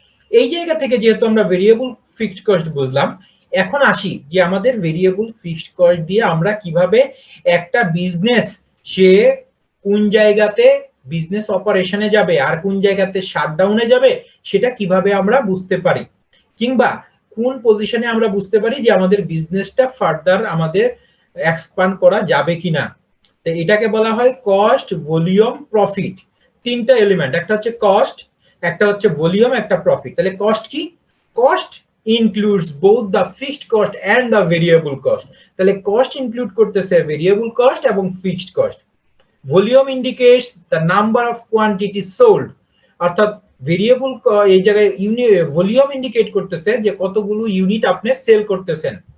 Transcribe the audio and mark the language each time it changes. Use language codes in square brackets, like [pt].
[bn] এই জায়গা থেকে যেহেতু আমরা ভেরিয়েবল ফিক্সড কস্ট বুঝলাম, এখন আসি যে আমাদের ভেরিয়েবল ফিক্সড কস্ট দিয়ে আমরা কিভাবে একটা বিজনেস সে কোন জায়গাতে বিজনেস অপারেশনে যাবে আর কোন জায়গাতে শাটডাউনে যাবে সেটা কিভাবে আমরা বুঝতে পারি, কিংবা কোন পজিশনে আমরা বুঝতে পারি যে আমাদের বিজনেসটা ফার্দার আমাদের এক্সপ্যান্ড করা যাবে কিনা। তো এটাকে বলা হয় কস্ট, ভলিউম, প্রফিট। তিনটা এলিমেন্ট, একটা হচ্ছে কস্ট, একটা হচ্ছে ভলিউম, একটা প্রফিট। তাহলে কস্ট কি? [en] Cost includes both the fixed cost and the variable cost. [bn] তাহলে কস্ট ইনক্লুড করতেছে ভেরিয়েবল কস্ট এবং fixed cost. [en] volume indicates the number of quantity sold, [bn] অর্থাৎ ভেরিয়েবল এই জায়গায় ভলিউম ইন্ডিকেট করতেছে যে কতগুলো ইউনিট আপনি সেল করতেছেন।